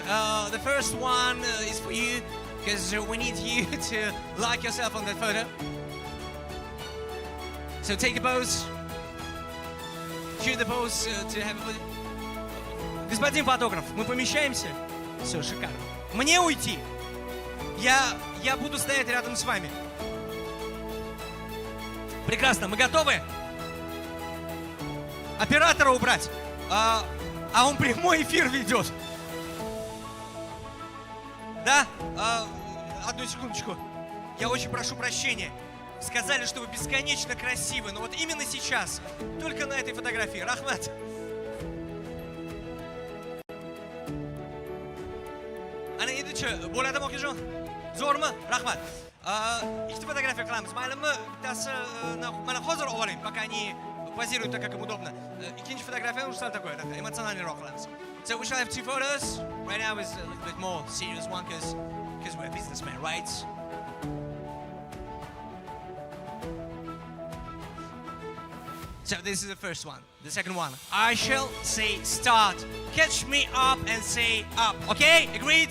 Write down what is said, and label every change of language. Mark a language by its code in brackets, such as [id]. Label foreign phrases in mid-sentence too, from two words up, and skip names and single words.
[en] The first one is for you, because we need you to like yourself on that photo. So take a pose. Shoot the pose to have a photo. [ru] Господин фотограф, мы помещаемся? Все, шикарно. Мне уйти? Я буду стоять рядом с вами. Прекрасно, мы готовы? Оператора убрать. А он прямой эфир ведет. Да? Одну секундочку. Я очень прошу прощения. Сказали, что вы бесконечно красивы, но вот именно сейчас, только на этой фотографии. [uz] Рахмат. Ana endi-chi, bo'ladimi okajon? Zo'rmi? Rahmat. Ikkita fotografiya qilamiz. Maylimi? Bittasi mana hozir olib oling, [ru] пока они позируют так, как им удобно. [uz] Ikkinchi fotografiya уже sal такой, эмоциональнeyroq qilamiz. [en] So we shall have two photos. Right now is a little bit more serious one because we're businessmen, right? So this is the first one. The second one. I shall say start. Catch me up and say up. Okay? Agreed?